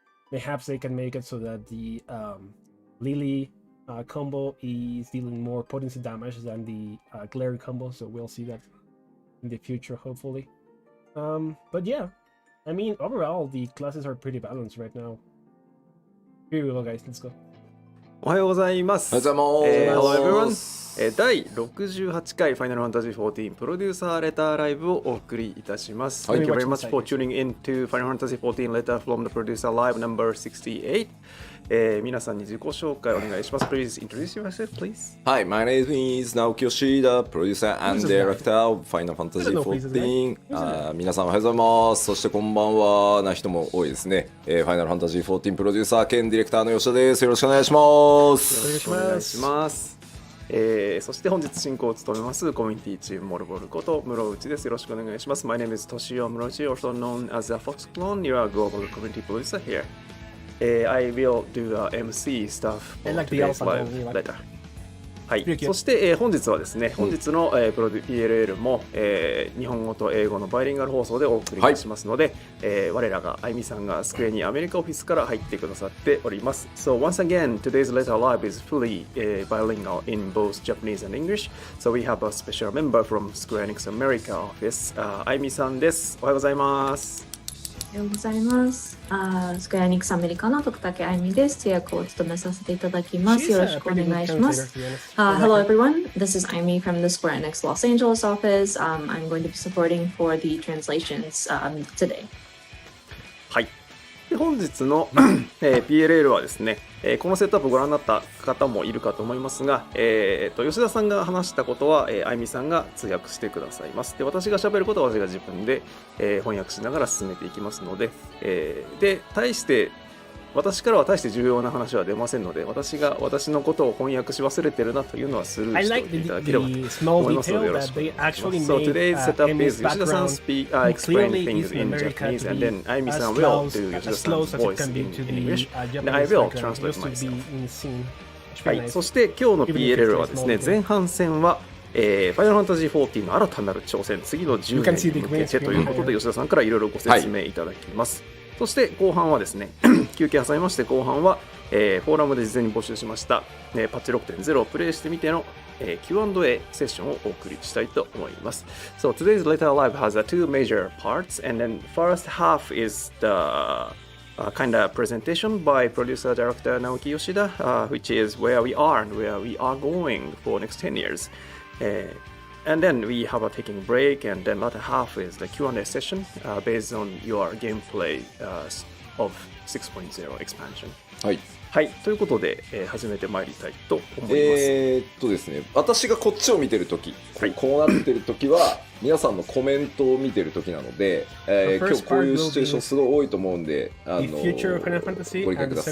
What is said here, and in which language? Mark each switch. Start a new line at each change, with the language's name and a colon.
English: Perhaps they can make it so that the Lily combo is dealing more potency damage than the Glare combo, so we'll see that in the future, hopefully. But yeah, I mean, overall, the classes are pretty balanced right now. Here we go, guys, let's go.
Japanese: おはようございます。おはようございます。
English: Hello everyone。
Japanese: 第68回 Final Fantasy XIV プロデューサーレターライブをお送りいたします。
English: Thank you very much for tuning in to Final Fantasy XIV Letter from the Producer Live number 68。
Japanese: 皆さんに自己紹介お願いします。
English: Please introduce yourself, please. Hi, my name is Naoki Yoshida, producer and director of Final Fantasy XIV。
Japanese: 皆さんおはようございます。そしてこんばんはな人も多いですね。 Final Fantasy XIV プロデューサー兼ディレクターの吉田です。よろしくお願いします。よろしくお願いします。そして本日進行を務めますコミュニティチームモルボルこと室内です。よろしくお願いします。
English: My name is Toshio Murochi, also known as the Fox Clone. You are global community producer here.I will do the MC stuff for today's live letter.
Japanese: はい、そして、本日はですね、本日の、プロデュ PLL も、日本語と英語のバイリンガル放送でお送りいたしますので、我らがあゆみさんがスクエニアメリカオフィスから入ってくださっております。
English: So once again, today's letter live is fully bilingual in both Japanese and English. So we have a special member from Square Enix America office.
Japanese: あゆみさんです。おはようございます。おはようございます。スクエアニックスアメリカの徳武あゆみです。通訳を務めさせていただきます。よろしくお願いします。
English: Hello everyone, this is Aimi from the Square Enix Los Angeles office. I'm going to be supporting for the translations today.
Japanese: はい。で本日の、PLL はですね、このセットアップをご覧になった方もいるかと思いますが、吉田さんが話したことは、あゆみさんが通訳してくださいます。で私が喋ることは私が自分で、翻訳しながら進めていきますので、で私からは大して重要な話は出ませんので、私のことを翻訳し忘れてるなというのはスルーしておいていただければと思いますのでよろしくお願いします。
English: So today's setup is 吉田さんexplain things in Japanese and then あゆみさん will do 吉田さん voice in English and I will translate myself。
Japanese: はい、そして今日の PLL はですね、前半戦はFinal Fantasy XIV の新たなる挑戦、次の10年に向けてということで吉田さんからいろいろご説明いただきます。そして後半はですね休憩挟みまして後半は、フォーラムで事前に募集しました、パッチ 6.0 をプレイしてみての、Q&A セッションをお送りしたいと思います。
English: So today's letter live has two major parts and then first half is the kind of presentation by producer director Naoki Yoshida, which is where we are and where we are going for next 10 years. And then we have a taking break, and then latter half is the Q&A session based on your gameplay of 6.0 expansion.
Japanese: はい。はい、ということで、始めてまいりたいと思います。ですね、私がこっちを見てるとき、こうなってるときは皆さんのコメントを見てるときなので、今日こういうシチュエーションすごい多いと思うんで、ご理解ください。